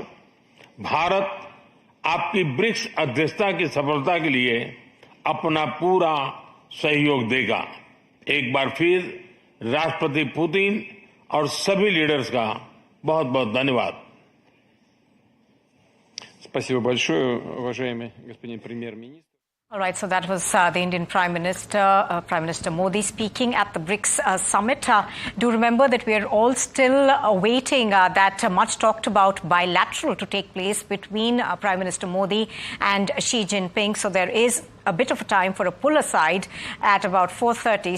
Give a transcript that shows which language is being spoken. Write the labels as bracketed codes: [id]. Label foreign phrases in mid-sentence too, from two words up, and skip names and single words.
[hi] भारत आपकी ब्रिक्स अध्यक्षता की सफलता के लिए अपना पूरा सहयोग देगा। एक बार फिर राष्ट्रपति पुतिन और सभी लीडर्स का बहुत बहुत धन्यवाद। [ru] Спасибо большое, уважаемый господин премьер-министр. [en] All right, so that was the Indian Prime Minister, Prime Minister Modi speaking at the BRICS summit. Do remember that we are all still awaiting that much talked about bilateral to take place between Prime Minister Modi and Xi Jinping. So there is a bit of a time for a pull aside at about 4:30.